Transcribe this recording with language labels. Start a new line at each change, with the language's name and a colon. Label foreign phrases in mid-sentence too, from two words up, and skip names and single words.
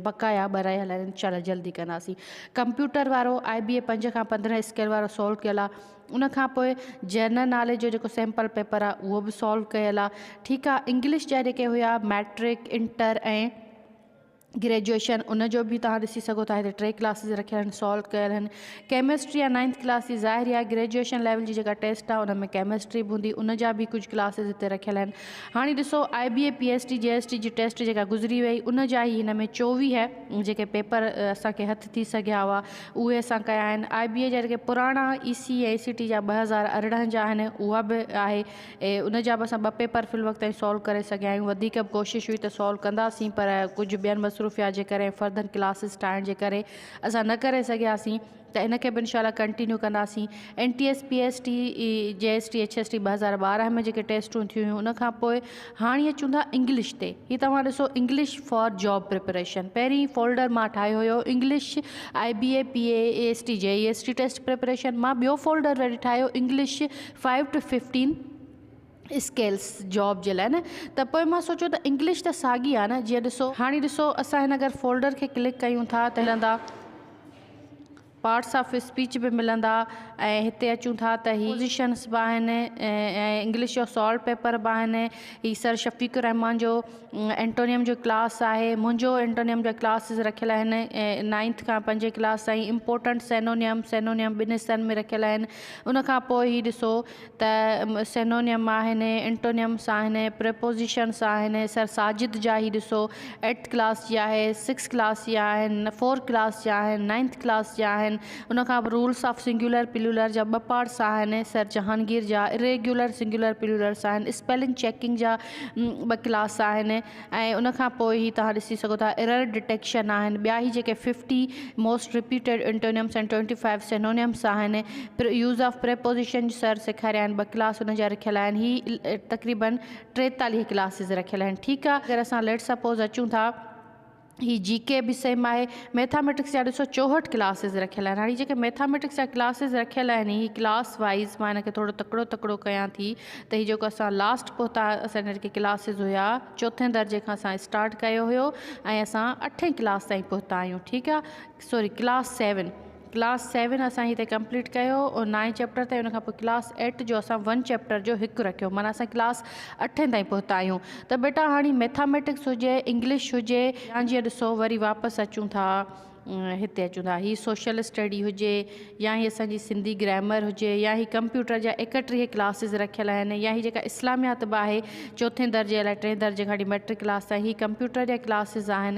Sindhi: बक़ाया ॿ रहियल आहिनि, इंशाअल्लाह जल्दी कंदासीं। कंप्यूटर वारो IBA 5 खां 15 स्केल वारो सॉल्व कयल आहे। उनखां पोइ
English: general knowledge
Sindhi: जो जेको
English: sample paper
Sindhi: आहे उहो बि सॉल्व कयल आहे। ठीकु आहे। इंग्लिश जा जेके हुया मैट्रिक, इंटर ऐं ग्रेजुएशन, उनजो बि तव्हां ॾिसी सघो था हिते 3 क्लासिस रखियल आहिनि, सॉल्व कयल आहिनि। केमिस्ट्री या 9th क्लास जी ज़ाहिर आहे
English: graduation level
Sindhi: जी जेका टेस्ट आहे उन में केमिस्ट्री बि हूंदी, उनजा बि कुझु क्लासिस हिते रखियल आहिनि। हाणे ॾिसो IBA PhD JST जी टेस्ट जेका गुज़री वई उनजा ई हिन में 24 जेके पेपर असांखे हथु थी सघिया हुआ उहे असां कया आहिनि। IBA जा जेके पुराणा EC ऐं ACT जा 2018 जा आहिनि उहा बि आहे ऐं उनजा बि असां 2 पेपर फ़िल वक़्त ताईं सॉल्व करे सघिया आहियूं। वधीक बि कोशिशि हुई त सॉल्व कंदासीं, पर कुझु ॿियनि मसरूफ़िया जे करे,
English: further classes
Sindhi: ठाहिण जे करे असां न करे सघियासीं, त इनखे बि इंशाअल्लाह कंटिन्यू कंदासीं। NTS PST JST HST 2012 में जेके टेस्टूं थियूं हुयूं उनखां पोइ हाणे अचूं था इंग्लिश ते। हीअ तव्हां ॾिसो
English: English for job preparation,
Sindhi: पहिरीं फोल्डर मां ठाहियो हुयो इंग्लिश IBA PA AST JEST
English: test preparation.
Sindhi: मां ॿियो फोल्डर वरी ठाहियो इंग्लिश
English: 5 to 15 scales job
Sindhi: जे लाइ न। त पोइ मां सोचियो त इंग्लिश त साॻी आहे न। जीअं ॾिसो हाणे ॾिसो असां हिन अगरि फोल्डर खे क्लिक कयूं था त मिलंदा
English: parts of speech
Sindhi: बि मिलंदा ऐं हिते अचूं था त ही पोज़ीशन्स बि आहिनि ऐं इंग्लिश जो
English: solve paper
Sindhi: बि आहिनि। ही सर शफ़ीक़ुर रहमान जो एंटोनियम जो क्लास आहे, मुंहिंजो एंटोनियम जा क्लासिस रखियल आहिनि ऐं 9th खां 5 क्लास ताईं।
English: important synonym
Sindhi: 2 हिस्सनि में रखियल आहिनि। उनखां पोइ ही ॾिसो त सेनोनियम आहिनि, एंटोनियम्स आहिनि, प्रिपोज़िशन्स आहिनि। सर साजिद जा ही ॾिसो 8th क्लास जी आहे, 6th क्लास जा आहिनि, 4th क्लास जा आहिनि, 9th क्लास जा आहिनि। आहिनि। उनखां पोइ
English: rules of singular plural
Sindhi: जा 2 पार्ट्स आहिनि। सर जहांगीर जा
English: irregular singular plurals
Sindhi: आहिनि।
English: spelling checking
Sindhi: जा 2 क्लास आहिनि। ऐं उनखां पोइ ही तव्हां ॾिसी सघो था
English: error detection
Sindhi: आहिनि। ॿिया ही जेके
English: 50 most repeated antonyms and 25 synonyms
Sindhi: आहिनि।
English: use of preposition
Sindhi: सर सेखारिया आहिनि। 2 क्लास उन जा रखियल आहिनि। ही तक़रीबन 43 क्लासिस रखियल आहिनि। ठीकु आहे। अगरि असां
English: let suppose
Sindhi: अचूं था ही जीके बि सेम आहे। मैथामेटिक्स जा ॾिसो 64 क्लासिस रखियल आहिनि। हाणे जेके मैथामेटिक्स जा क्लासिस रखियल आहिनि ही
English: class wise
Sindhi: मां हिन खे थोरो तकिड़ो कयां थी त ही जेको असां लास्ट पहुता असांजा जेके क्लासिस हुया 4थे दर्जे खां असां स्टार्ट कयो हुयो ऐं असां 8वीं क्लास ताईं पहुता आहियूं। ठीकु आहे।
English: sorry class 7
Sindhi: असां हिते कंप्लीट कयो और 9 चैप्टर ताईं। उनखां पोइ क्लास 8 जो असां 1 चैप्टर जो 1 रखियो, माना असां क्लास 8 ताईं पहुता आहियूं। त बेटा हाणे मैथामेटिक्स हुजे इंग्लिश हुजे या जीअं ॾिसो वरी वापसि अचूं था हिते अचूं था ही
English: social study
Sindhi: हुजे या ही असांजी
English: Sindhi grammar
Sindhi: हुजे या ही कंप्यूटर जा 31 क्लासिस रखियल आहिनि या ही जेका इस्लामियात बि आहे 4थे दर्जे अलाए 3 दर्जे खां मैट्रिक क्लास ताईं ही कंप्यूटर जा क्लासिस आहिनि।